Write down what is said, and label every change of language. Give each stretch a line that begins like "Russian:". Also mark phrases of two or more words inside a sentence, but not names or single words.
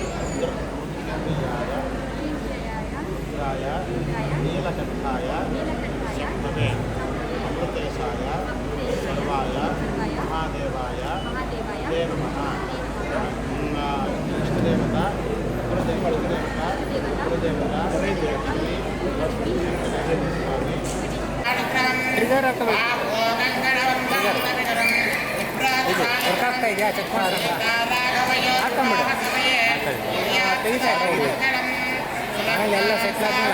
Sanskrit: रुद्राय नीलकण्ठाय शम्भवे अमृतेशाय सर्वाय महादेवाय ते नमः इष्टदेवता कुलदेवता
Kannada: ವರ್ಕಾಗ್ತಾ ಇದೆಯಾ ಚೆಕ್ ಮಾಡೋಣ ಹಾಕೊಂಬಿಡು ತೆಗಿತಾ ಎಲ್ಲ ಸೆಟ್